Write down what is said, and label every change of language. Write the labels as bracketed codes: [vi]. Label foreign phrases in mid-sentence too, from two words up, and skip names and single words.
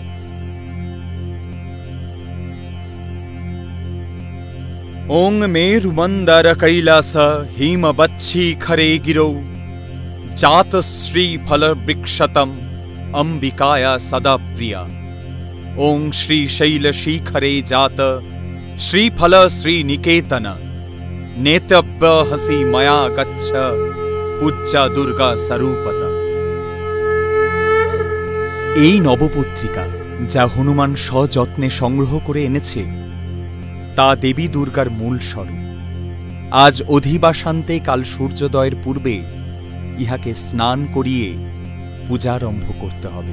[sa] ॐ मेरुमन्दर कैलास हिमवच्छिखरे गिरौ जात श्रीफलवृक्षतम् अम्बिकाया सदा प्रिया। ॐ श्रीशैलशिखरे जात श्रीफल श्रीनिकेतन नेतव्यहसि मया गच्छ पूज्या दुर्गा स्वरूपता। [bn] এই নবপত্রিকা যা হনুমান সযত্নে সংগ্রহ করে এনেছে তা দেবী দুর্গার মূল স্বরূপ। আজ অধিবাসান্তে কাল সূর্যোদয়ের পূর্বে ইহাকে স্নান করিয়ে পূজারম্ভ করতে হবে।